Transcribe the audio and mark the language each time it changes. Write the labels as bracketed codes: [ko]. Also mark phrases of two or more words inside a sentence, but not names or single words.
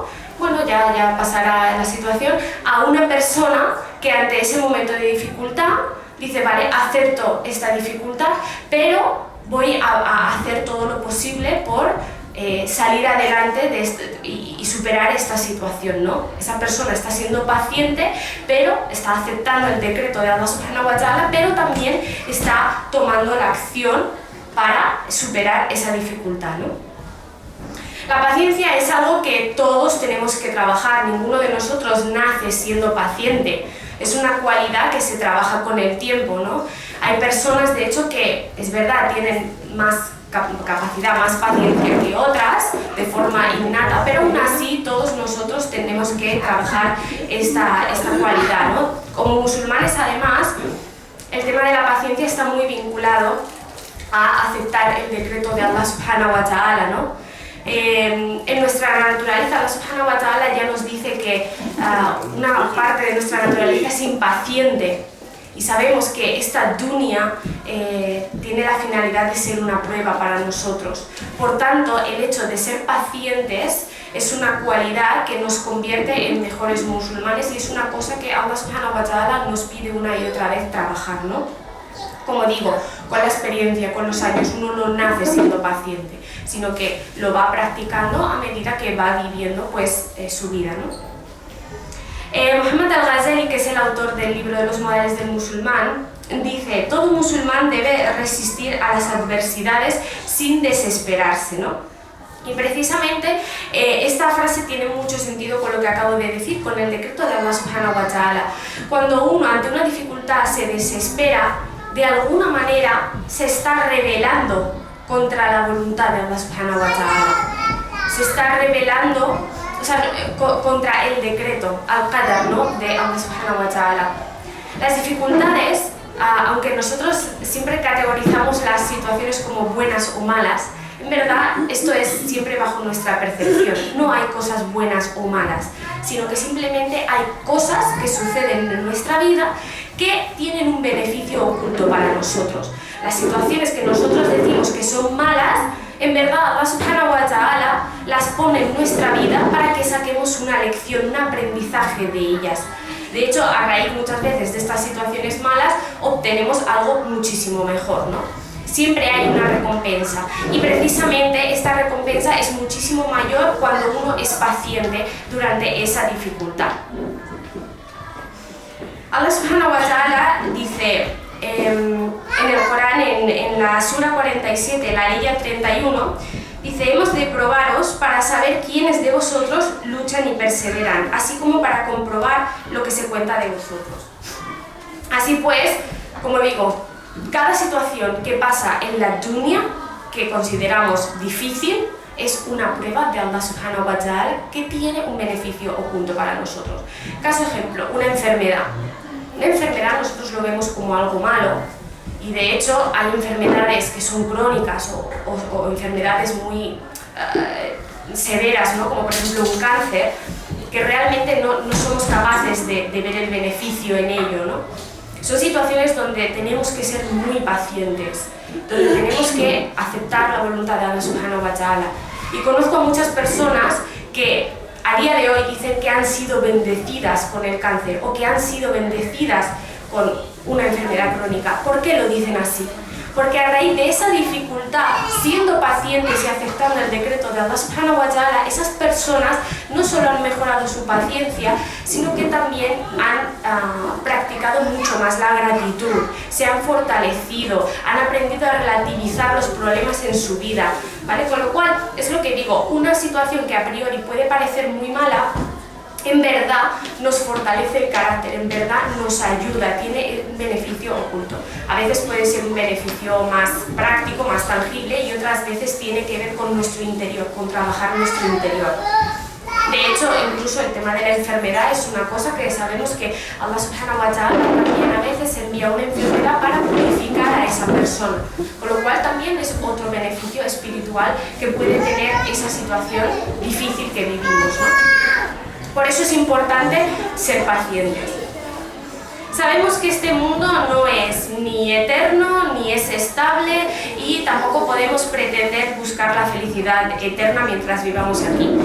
[es] Bueno, ya pasará la situación, a una persona que ante ese momento de dificultad dice, vale, acepto esta dificultad, pero voy a hacer todo lo posible por salir adelante y superar esta situación, ¿no? Esa persona está siendo paciente, pero está aceptando el decreto de [ar] الله سبحانه وتعالى, [es] pero también está tomando la acción para superar esa dificultad, ¿no? La paciencia es algo que todos tenemos que trabajar, ninguno de nosotros nace siendo paciente, es una cualidad que se trabaja con el tiempo, ¿no? Hay personas, de hecho, que es verdad, tienen más capacidad, más paciencia que otras, de forma innata, pero aún así todos nosotros tenemos que trabajar esta cualidad, ¿no? Como musulmanes, además, el tema de la paciencia está muy vinculado a aceptar el decreto de [ar] الله سبحانه وتعالى, [es] ¿no? En nuestra naturaleza, [ar] الله سبحانه وتعالى [es] ya nos dice que una parte de nuestra naturaleza es impaciente y sabemos que esta dunya tiene la finalidad de ser una prueba para nosotros. Por tanto, el hecho de ser pacientes es una cualidad que nos convierte en mejores musulmanes y es una cosa que [ar] الله سبحانه وتعالى [es] nos pide una y otra vez trabajar, ¿no? Como digo, con la experiencia, con los años, uno no nace siendo paciente, sino que lo va practicando a medida que va viviendo su vida, ¿no? Muhammad al-Ghazali, que es el autor del libro de los modales del musulmán, dice: todo musulmán debe resistir a las adversidades sin desesperarse, ¿no? Y precisamente esta frase tiene mucho sentido con lo que acabo de decir, con el decreto de [ar] الله سبحانه وتعالى. [es] Cuando uno ante una dificultad se desespera, de alguna manera se está rebelando contra la voluntad de [ar] الله سبحانه وتعالى. [es] Se está rebelando, contra el decreto, al-qadar, ¿no? [ar] De الله سبحانه وتعالى. [es] Las dificultades, aunque nosotros siempre categorizamos las situaciones como buenas o malas, en verdad esto es siempre bajo nuestra percepción. No hay cosas buenas o malas, sino que simplemente hay cosas que suceden en nuestra vida que tienen un beneficio oculto para nosotros. Las situaciones que nosotros decimos que son malas, en verdad [ar] الله سبحانه وتعالى [es] las pone en nuestra vida para que saquemos una lección, un aprendizaje de ellas. De hecho, a raíz muchas veces de estas situaciones malas, obtenemos algo muchísimo mejor, ¿no? Siempre hay una recompensa y precisamente esta recompensa es muchísimo mayor cuando uno es paciente durante esa dificultad. [ar] الله سبحانه وتعالى [es] dice en el Corán, en la Sura 47, la Ayah 31, dice: hemos de probaros para saber quiénes de vosotros luchan y perseveran, así como para comprobar lo que se cuenta de vosotros. Así pues, como digo, cada situación que pasa en la dunya, que consideramos difícil, es una prueba de [ar] الله سبحانه وتعالى [es] que tiene un beneficio oculto para nosotros. Caso ejemplo, una enfermedad. Una enfermedad nosotros lo vemos como algo malo y de hecho hay enfermedades que son crónicas o enfermedades muy severas, ¿no? Como por ejemplo un cáncer, que realmente no somos capaces de ver el beneficio en ello, ¿no? Son situaciones donde tenemos que ser muy pacientes, donde tenemos que aceptar la voluntad de [ar] الله سبحانه وتعالى. [es] Y conozco a muchas personas que a día de hoy dicen que han sido bendecidas con el cáncer o que han sido bendecidas con una enfermedad crónica. ¿Por qué lo dicen así? Porque a raíz de esa dificultad, siendo pacientes y aceptando el decreto de [ar] الله سبحانه وتعالى, [es] esas personas no solo han mejorado su paciencia, sino que también han practicado mucho más la gratitud, se han fortalecido, han aprendido a relativizar los problemas en su vida, ¿vale? Con lo cual, es lo que digo, una situación que a priori puede parecer muy mala, en verdad nos fortalece el carácter, en verdad nos ayuda, tiene un beneficio oculto. A veces puede ser un beneficio más práctico, más tangible, y otras veces tiene que ver con nuestro interior, con trabajar nuestro interior. De hecho, incluso el tema de la enfermedad es una cosa que sabemos que [ar] الله سبحانه وتعالى [es] también a veces envía una enfermedad para purificar a esa persona, con lo cual también es otro beneficio espiritual que puede tener esa situación difícil que vivimos, ¿no? Por eso es importante ser pacientes. Sabemos que este mundo no es ni eterno, ni es estable, y tampoco podemos pretender buscar la felicidad eterna mientras vivamos aquí.